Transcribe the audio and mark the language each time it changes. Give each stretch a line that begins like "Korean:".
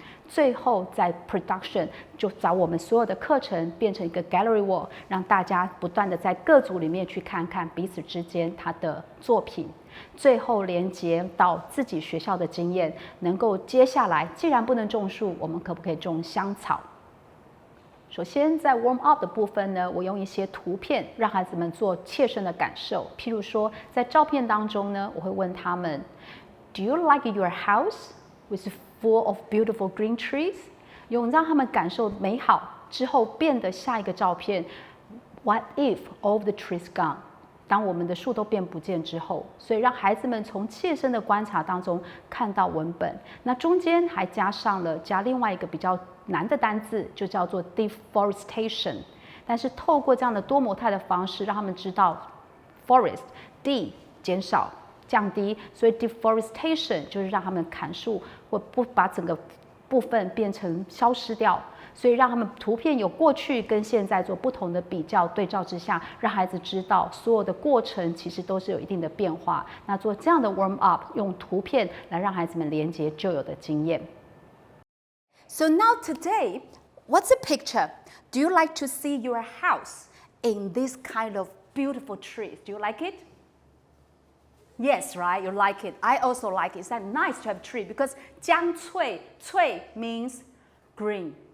Chinese: 最后在 production 就找我们所有的课程变成一个 gallery wall， 让大家不断的在各组里面去看看彼此之间他的作品。最后连接到自己学校的经验，能够接下来既然不能种树，我们可不可以种香草？首先在 warm up 的部分呢，我用一些图片让孩子们做切身的感受。譬如说在照片当中呢，我会问他们
English: Do you like your house with full of beautiful green trees？
Chinese: 用让他们感受美好之后变得下一个照片
English: What if all of the trees gone？
Chinese: 当我们的树都变不见之后，所以让孩子们从切身的观察当中看到文本。那中间还加另外一个比较难的单字，就叫做 deforestation。但是透过这样的多模态的方式，让他们知道 forest d 减少降低，所以 deforestation 就是让他们砍树或不把整个部分变成消失掉。所以让他们图片有过去跟现在做不同的比较对照之下，让孩子知道所有的过程其实都是有一定的变化。那做这样的 warm up， 用图片来让孩子们连接旧有的经验。
English: So now today, what's a picture? Do you like to see your house in this kind of beautiful trees? Do you like it? Yes, right? You like it. I also like it. It's that nice to have a tree because 江翠 翠 means green.